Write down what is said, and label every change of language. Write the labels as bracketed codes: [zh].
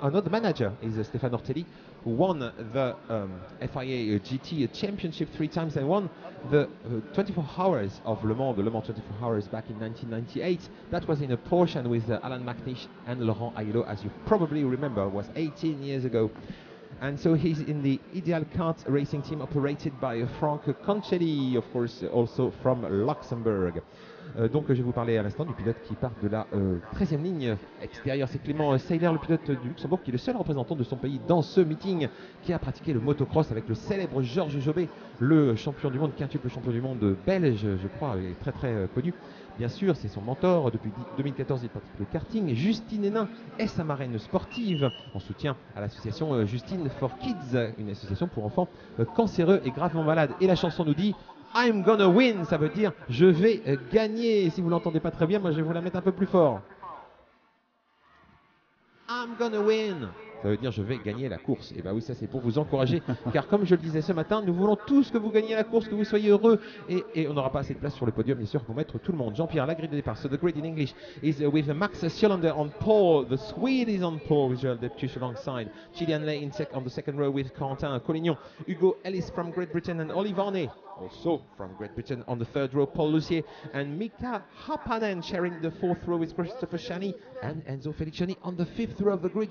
[en] Another manager is Stéphane Ortelli, who won the FIA GT Championship 3 times and won the 24 hours of Le Mans, the Le Mans 24 hours back in 1998. That was in a Porsche and with Alan McNish and Laurent Ayelot, as you probably remember, was 18 years ago. And so he's in the Ideal Kart racing team operated by Franck Concelli, of course, also from Luxembourg. [fr] Donc je vais vous parler à l'instant du pilote qui part de la 13e ligne extérieure. C'est Clément Seiler, le pilote du Luxembourg, qui est le seul représentant de son pays dans ce meeting, qui a pratiqué le motocross avec le célèbre Georges Jobet, le champion du monde, quintuple champion du monde belge, je crois, et très très connu. Bien sûr, c'est son mentor. Depuis 2014, il pratique le karting. Justine Hénin est sa marraine sportive, en soutien à l'association Justine for Kids, une association pour enfants cancéreux et gravement malades. Et la chanson nous dit [en] I'm gonna win, [fr] ça veut dire je vais gagner. Si vous l'entendez pas très bien, moi je vais vous la mettre un peu plus fort. [en] I'm gonna win. [fr] Ça veut dire je vais gagner la course. Et bien oui, ça c'est pour vous encourager, car comme je le disais ce matin, nous voulons tous que vous gagniez la course, que vous soyez heureux, et on n'aura pas assez de place sur le podium, bien sûr, pour mettre tout le monde. Jean-Pierre, la grille de départ. [en] So the grid in English is with Max Sjölander on pole. The Swede is on pole with Joel Deptuche alongside Gillian Lay on the second row with Quentin Collignon, Hugo Ellis from Great Britain, and Oli Varney, also from Great Britain, on the third row, Paul Lussier and Mika Hapanen sharing the fourth row with Christopher Chani and Enzo Feliciani on the fifth row of the grid.